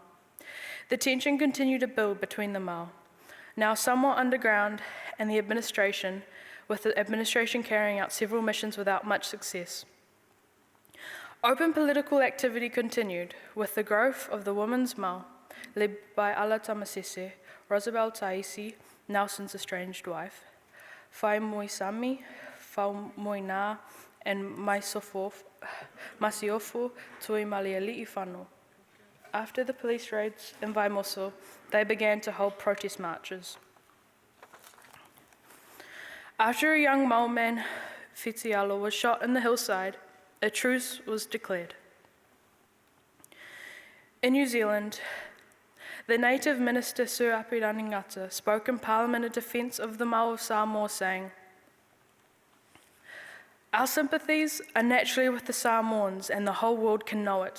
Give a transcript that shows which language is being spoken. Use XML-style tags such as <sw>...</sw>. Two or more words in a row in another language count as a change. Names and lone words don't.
<en>The tension continued to build between the Mau, now somewhat underground, and the administration, with the administration carrying out several missions without much success. Open political activity continued, with the growth of the Women's Mau, led by Ala Tamasese, Rosabelle Taisi, Nelson's estranged wife, Whai Moisami, Whaimoina, and Masiofo Tui Maliali'i Whānau. After the police raids in Vaimoso, they began to hold protest marches. After a young Mau man, Whitialo, was shot in the hillside, a truce was declared. In New Zealand, the native minister Sir Apirani Ngata spoke in Parliament in defence of the Mau of Samoa, saying, "Our sympathies are naturally with the Samoans, and the whole world can know it.</en>